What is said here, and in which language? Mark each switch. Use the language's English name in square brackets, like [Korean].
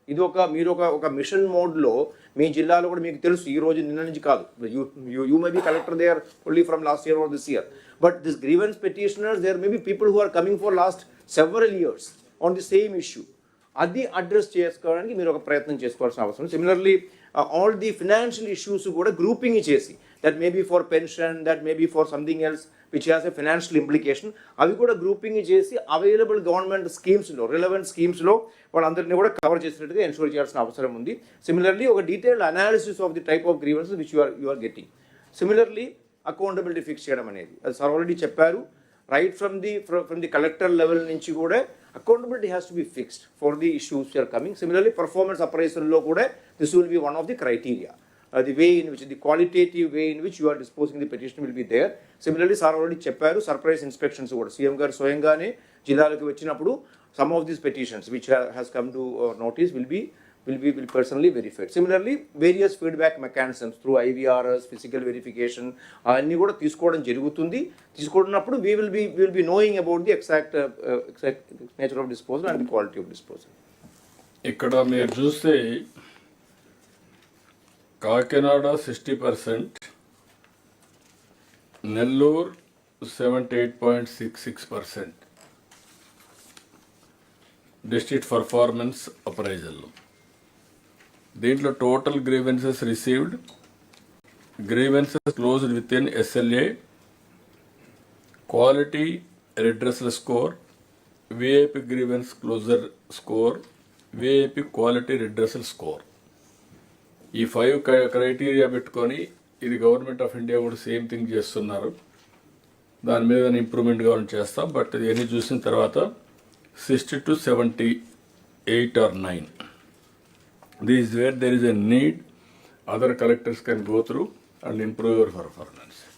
[Telugu] ఇది మీరు ఒక మిషన్ మోడ్లో మీ జిల్లాలో కూడా మీకు తెలుసు, ఈ రోజు నిన్న నుంచి కాదు, [English] You may be collector there only from last year or this year, but this grievance petitioners there may be people who are coming for last several years on the same issue. [Telugu] అది address చేసుకోవడానికి మీరు ఒక ప్రయత్నం చేసుకోవాల్సిన అవసరం. [English] similarly all the financial issues [Telugu] కూడా grouping చేసి, [English] that may be for pension, that may be for something else which has a financial implication. [Telugu] అవి కూడా గ్రూపింగ్ చేసి అవైలబుల్ గవర్నమెంట్ స్కీమ్స్లో రిలవెంట్ స్కీమ్స్లో వాళ్ళందరినీ కూడా కవర్ చేసినట్టుగా ఎన్షూర్ చేయాల్సిన అవసరం ఉంది. [English] Similarly ఒక detailed analysis of the type of grievances which you are getting. [Telugu] Similarly accountability fix చేయడం అనేది అది సార్ ఆల్రెడీ చెప్పారు. [English] right from the collector level [Telugu] నుంచి కూడా [English] Accountability has to be fixed for the issues are coming. Similarly performance అప్రైజల్లో కూడా this will be one of the criteria. The way in which, the qualitative way in which you are disposing the petition will be there. Similarly, sir already చెప్పారు surprise inspections [Telugu] కూడా CM గారు స్వయంగానే జిల్లాలకు వచ్చినప్పుడు [English] some of these petitions which has come to notice will be personally verified. Similarly, various feedback mechanisms through IVRs, physical verification [Telugu] అన్ని కూడా తీసుకోవడం జరుగుతుంది. [English] తీసుకున్నప్పుడు we will be knowing about the exact nature of disposal and the quality of disposal. [Telugu] ఇక్కడ మీరు చూస్తే Kakinada 60%, Nellore 78.66% district performance appraisal. [English] దీంట్లో total grievances received, grievances closed within SLA, quality redressal score, VIP grievance closure score, VIP quality redressal score. [Telugu] ఈ 5 criteria పెట్టుకొని ఇది government of India కూడా same thing చేస్తున్నారు. దాని మీద ఇంప్రూవ్మెంట్ కావాలని చేస్తాం. బట్ ఇవన్నీ చూసిన తర్వాత 60 to 78 or 9. [English] This is where there is a need. Other collectors can go through and improve your performance.